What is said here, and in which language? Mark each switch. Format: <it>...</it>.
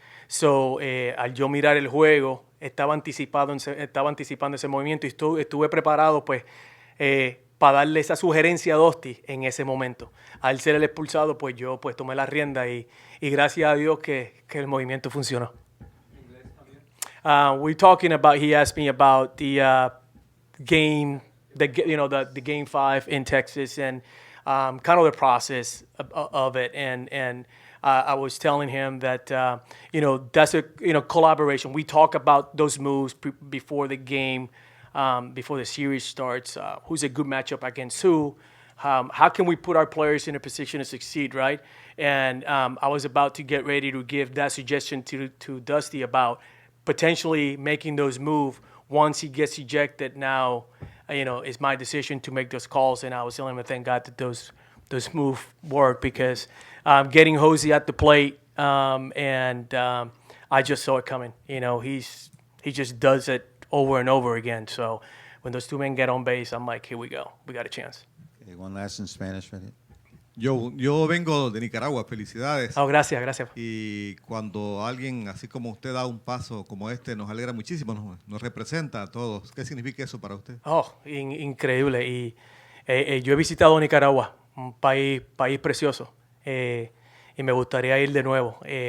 <es>So, al yo mirar el juego, estaba anticipando ese movimiento y estuve preparado pues para darle esa sugerencia a Dusty en ese momento. Al ser el expulsado, pues yo pues tomé la rienda y gracias a Dios que el movimiento funcionó.</es> <en>We're talking about, he asked me about the game, the game 5 in Texas and kind of the process of it. And I was telling him that, that's a, collaboration. We talk about those moves before the game, before the series starts, who's a good matchup against who, how can we put our players in a position to succeed, right? And I was about to get ready to give that suggestion to Dusty about potentially making those moves once he gets ejected. Now, it's my decision to make those calls, and I was telling him, thank God that those moves work because getting Hosey at the plate, and I just saw it coming. He just does it over and over again. So when those two men get on base, I'm like, here we go, we got a chance. Okay, one last in Spanish, right here.</en> <es>Yo vengo de Nicaragua, felicidades. Oh, gracias, gracias. Y cuando alguien así como usted da un paso como este, nos alegra muchísimo, nos representa a todos. ¿Qué significa eso para usted? Oh, increíble. Y yo he visitado Nicaragua, un país precioso, y me gustaría ir de nuevo.</es>